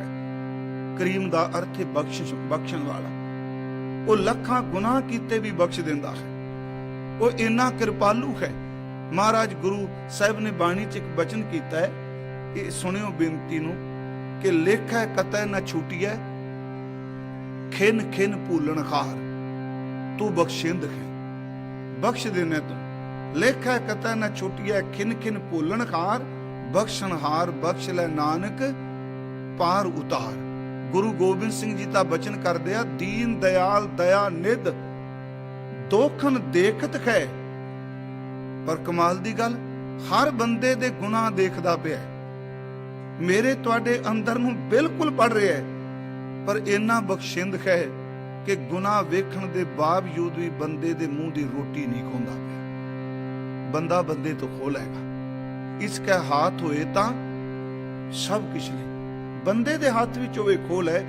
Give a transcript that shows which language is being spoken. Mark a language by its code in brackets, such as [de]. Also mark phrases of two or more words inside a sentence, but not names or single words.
[pa] ਕਰੀਮ ਦਾ ਅਰਥ ਹੈ ਬਖਸ਼ਣ ਵਾਲਾ। ਉਹ ਲੱਖਾਂ ਗੁਨਾਹ ਕੀਤੇ ਵੀ ਬਖਸ਼ ਦਿੰਦਾ ਹੈ। ਉਹ ਇੰਨਾ ਕਿਰਪਾਲੂ ਹੈ। ਮਹਾਰਾਜ ਗੁਰੂ ਸਾਹਿਬ ਨੇ ਬਾਣੀ 'ਚ ਇੱਕ ਬਚਨ ਕੀਤਾ ਹੈ, ਇਹ ਸੁਣਿਓ ਬੇਨਤੀ ਨੂੰ, ਕਿ ਲੇਖਾ ਕਤੈ ਨਾ ਛੂਟੀਐ, ਖਿਨ ਖਿਨ ਭੂਲਨ ਖਾਰ, ਤੂ ਬਖ਼ਸ਼ਿੰਦ ਹੈ। ਬਖ਼ਸ਼ ਦੇਨੇ ਤੂ ਲੇਖਾ ਕਤਾ ਨ ਛੁਟਿਆ, ਖਿਨ ਖਿਨ ਭੂਲਨ ਖਾਰ, ਬਖ਼ਸ਼ਨਹਾਰ ਬਖ਼ਸ਼ ਲੈ ਨਾਨਕ ਪਾਰ ਉਤਾਰ। ਗੁਰੂ ਗੋਬਿੰਦ ਸਿੰਘ ਜੀ ਕਾ ਬਚਨ ਕਰ ਦਿਆ, [hi] दीन दयाल दया निध दोखन देखत है। [pa] ਪਰ ਕਮਾਲ ਦੀ ਗਲ, ਹਰ ਬੰਦੇ ਦੇ ਗੁਨਾਹ ਦੇਖਦਾ ਪਿਆ, ਮੇਰੇ ਤੁਹਾਡੇ ਅੰਦਰ ਨੂੰ ਬਿਲਕੁਲ ਪੜ੍ਹ ਰਿਹਾ ਹੈ, ਪਰ ਇੰਨਾ ਬਖ਼ਸ਼ਿੰਦ ਹੈ ਕਿ ਗੁਨਾਹ ਵੇਖਣ ਦੇ ਬਾਵਜੂਦ ਭੀ ਬੰਦੇ ਦੇ ਮੂੰਹ ਦੀ ਰੋਟੀ ਨਹੀਂ ਖੋਂਦਾ ਪਿਆ। ਬੰਦਾ ਬੰਦੇ ਤੋ ਖੋ ਲੇਗਾ, ਇਸਕੇ ਹਾਥ ਹੋਏ ਤਾਂ ਸਭ ਕੁਝ ਨਹੀਂ, ਬੰਦੇ ਦੇ ਹਾਥ ਵਿਚ ਹੋਵੇ ਖੋਲ ਹੈ।